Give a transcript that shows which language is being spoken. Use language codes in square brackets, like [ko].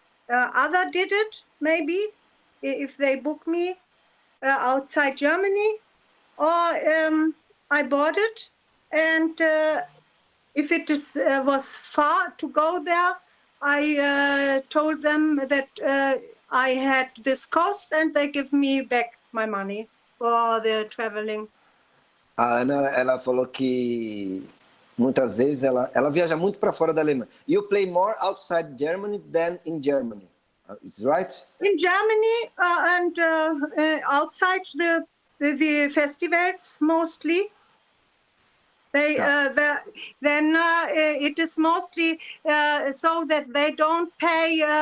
[en] Other did it, maybe, if they book me outside Germany, or I bought it, and if it was far to go there, I told them that I had this cost, and they give me back my money for the traveling. [pt] A Ana, ela falou que muitas vezes ela viaja muito para fora da Alemanha. [en] You play more outside Germany than in Germany. Is right? In Germany and outside the festivals mostly. Then it is mostly so that they don't pay.